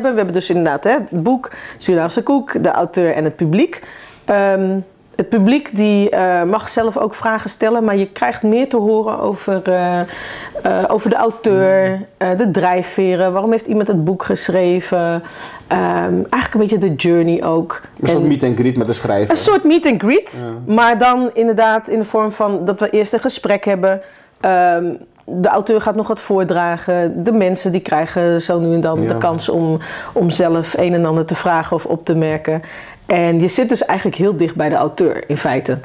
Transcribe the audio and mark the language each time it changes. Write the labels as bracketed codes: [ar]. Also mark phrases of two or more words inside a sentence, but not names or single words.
[nl] We hebben dus inderdaad het boek, Surinaamse koek, de auteur en het publiek. Het publiek die mag zelf ook vragen stellen, maar je krijgt meer te horen over de auteur, de drijfveren. Waarom heeft iemand het boek geschreven? Eigenlijk een beetje de journey ook. Een soort [en] meet and greet [nl] met de schrijver. Een soort [en] meet and greet, [nl] maar dan inderdaad in de vorm van dat we eerst een gesprek hebben. De auteur gaat nog wat voordragen. De mensen die krijgen zo nu en dan de kans om zelf een en ander te vragen of op te merken. En je zit dus eigenlijk heel dicht bij de auteur in feite.